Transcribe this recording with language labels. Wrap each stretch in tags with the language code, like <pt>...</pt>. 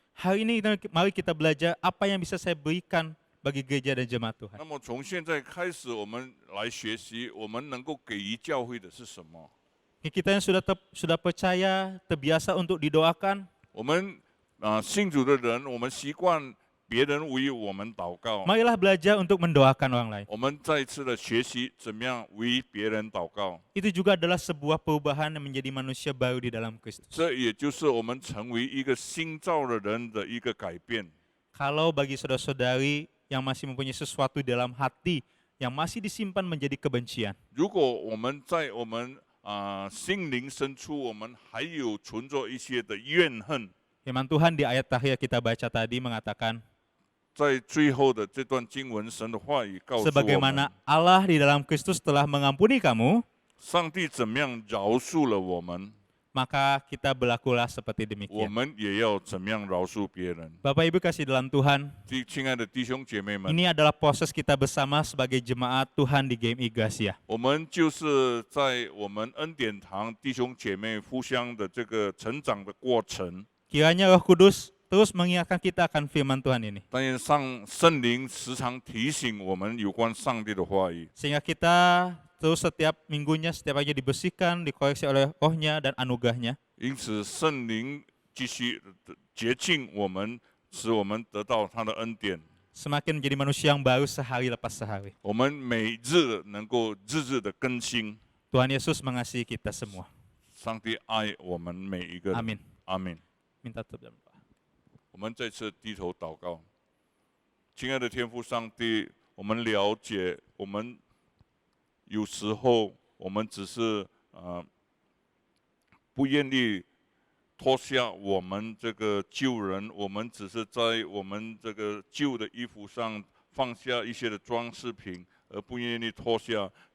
<id>Hari ini mari kita belajar apa yang bisa saya berikan bagi gereja dan jemaat Tuhan.</id> <zh>那么从现在开始，我们来学习，我们能够给予教会的是什么？</zh> <id>Kita yang sudah percaya, terbiasa untuk didoakan,</id> <zh>我们信主的人，我们习惯别人为我们祷告，</zh> <id>marilah belajar untuk mendoakan orang lain.</id> <zh>我们再一次的学习怎么样为别人祷告。</zh> <id>Itu juga adalah sebuah perubahan yang menjadi manusia baru di dalam Kristus.</id> <zh>这也就是我们成为一个新造的人的一个改变。</zh> <id>Kalau bagi saudara-saudari yang masih mempunyai sesuatu di dalam hati yang masih disimpan menjadi kebencian,</id> <zh>如果我们在我们心灵深处，我们还有存着一些的怨恨，</zh> <id>firman Tuhan di ayat terakhir kita baca tadi mengatakan,</id> <zh>在最后的这段经文，神的话语告诉我们，</zh> <id>sebagaimana Allah di dalam Kristus telah mengampuni kamu,</id> <zh>上帝怎么样饶恕了我们，</zh> <id>maka kita berlakulah seperti</id> <zh>我</zh> <id>demikian.</id> <zh>们也要怎么样饶恕别人。</zh> <id>Bapak Ibu kasih dalam Tuhan,</id> <zh>亲爱的弟兄姐妹们，</zh> <id>ini adalah proses kita bersama sebagai jemaat Tuhan di Game Iglesia.</id> <zh>我们就是在我们恩典堂弟兄姐妹互相的这个成长的过程。</zh> <id>Kiranya Roh Kudus terus mengingatkan kita akan firman Tuhan ini.</id> <zh>但愿圣灵时常提醒我们有关上帝的话语，</zh> <id>Sehingga kita terus setiap minggunya, setiap hari dibersihkan, dikoreksi oleh rohnya dan anugerahnya.</id> <zh>因此圣灵继续洁净我们，使我们得到他的恩典。</zh> <id>Semakin menjadi manusia yang baru sehari lepas sehari.</id> <zh>我们每日能够日日的更新。</zh> <id>Tuhan Yesus mengasihi kita semua.</id> <zh>上帝爱我们每一个人。</zh> <id>Amin.</id> <zh>阿门。</zh> <id>Minta tetap dalam doa.</id> <zh>我们再次低头祷告，亲爱的天父上帝，我们了解，我们有时候我们只是不愿意脱下我们这个旧人，我们只是在我们这个旧的衣服上放下一些的装饰品，而不愿意脱下。</zh>